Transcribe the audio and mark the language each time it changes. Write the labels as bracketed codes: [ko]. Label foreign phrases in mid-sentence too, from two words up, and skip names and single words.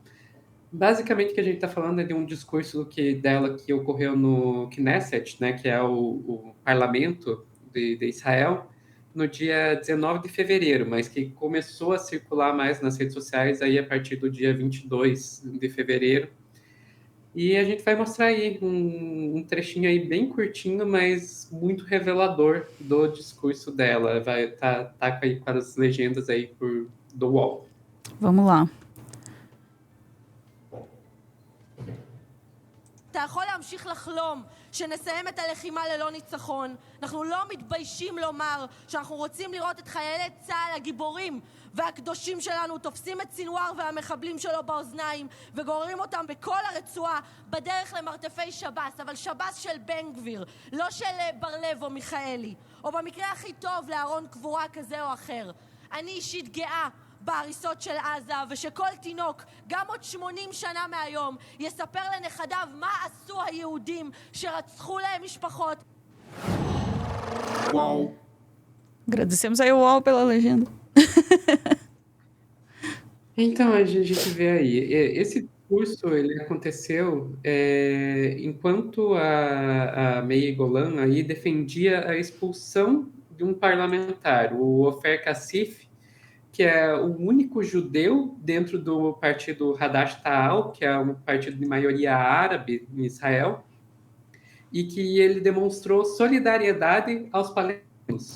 [pt] Basicamente, o que a gente está falando é de um discurso dela que ocorreu no Knesset, né, que é o parlamento de Israel, no dia 19 de fevereiro, mas que começou a circular mais nas redes sociais aí a partir do dia 22 de fevereiro. E a gente vai mostrar aí um trechinho aí bem curtinho, mas muito revelador do discurso dela. Vai tá aí com as legendas aí do UOL. Vamos lá. [he] אתה יכול להמשיך לחלום שנסיים את הלחימה ללא ניצחון. אנחנו לא מתביישים לומר שאנחנו רוצים לראות את חיילי צה"ל הגיבורים והקדושים שלנו תופסים את סינואר והמחבלים שלו באוזניים וגוררים אותם בכל הרצועה בדרך למרתפי שב"ס, אבל שב"ס של בן גביר, לא של ברלב או מיכאלי, או במקרה הכי טוב לארון קבורה כזה או אחר. אני אישית גאה בהריסות של עזה, ושכל תינוק, גם עוד 80 שנה מהיום, יספר לנכדיו מה עשו היהודים שרצחו להם משפחות. [pt] Uau. Agradecemos aí o UOL pela legenda. Então, a gente vê aí, esse discurso ele aconteceu enquanto a Mei Golan aí defendia a expulsão de um parlamentar, o Ofer Kassif, que é o único judeu dentro do partido Hadash Ta'al, que é um partido de maioria árabe em Israel, e que ele demonstrou solidariedade aos palestinos.